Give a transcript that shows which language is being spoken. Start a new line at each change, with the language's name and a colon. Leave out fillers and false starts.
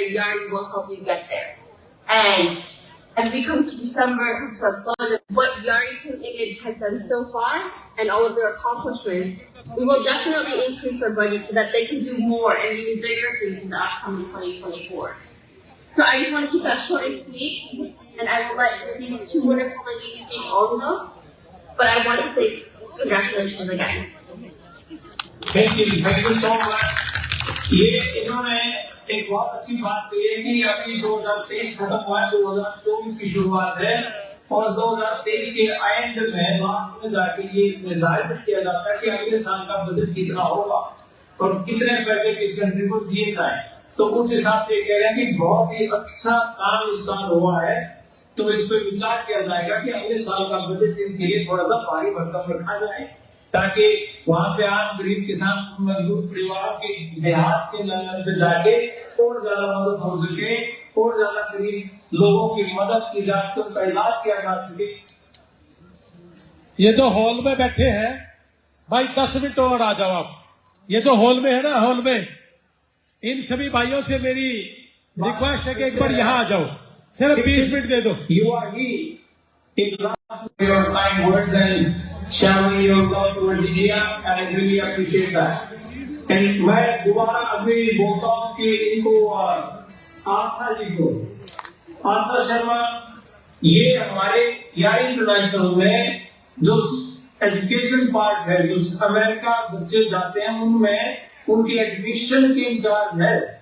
English: Yari will help you get there. And as we come to December, what Yari Team Engage has done so far and all of their accomplishments, we will definitely increase our budget so that they can do more and even bigger things in the upcoming 2024. So I just want to keep that short and sweet, and I will let these two wonderful ladies speak also. But I want to say congratulations again. Thank you so much.
Hindi: ये इन्होंने एक बहुत अच्छी बात कही है कि अभी 2023 खत्म हुआ है, 2024 की शुरुआत है और 2023 के एंड में लास्ट में जाके ये निर्धारित किया जाता है कि अगले साल का बजट कितना होगा और कितने पैसे किस कंट्री को दिए जाएं। तो उस हिसाब से कह रहे हैं कि बहुत ही अच्छा काम इस साल हुआ है, तो इस पर विचार किया जाएगा कि अगले साल का बजट इनके लिए थोड़ा सा भारी भरकम रखा जाए, ताकि वहाँ पे आम गरीब किसान मजदूर परिवारों के देहात के लेवल पे जाके और ज्यादा मदद हो सके और ज्यादा गरीब लोगों की मदद की जा सके, उनका इलाज किया जा सके। ये जो हॉल में बैठे हैं भाई 10 मिनट और आ जाओ आप। ये जो हॉल में है ना, हॉल में इन सभी भाइयों से मेरी रिक्वेस्ट है कि एक बार यहाँ आ जाओ, सिर्फ 20 मिनट दे दो।
English: You are here. It lasts your kind words and sharing your love towards India, and I really appreciate that.
Hindi: And मैं दोबारा अभी बोलता हूँ कि इनको आस्था जी को, आस्था शर्मा, ये हमारे यारी इंटरनेशनल में जो एजुकेशन पार्ट है, जो अमेरिका बच्चे जाते हैं उनमें उनकी एडमिशन के इंचार्ज है।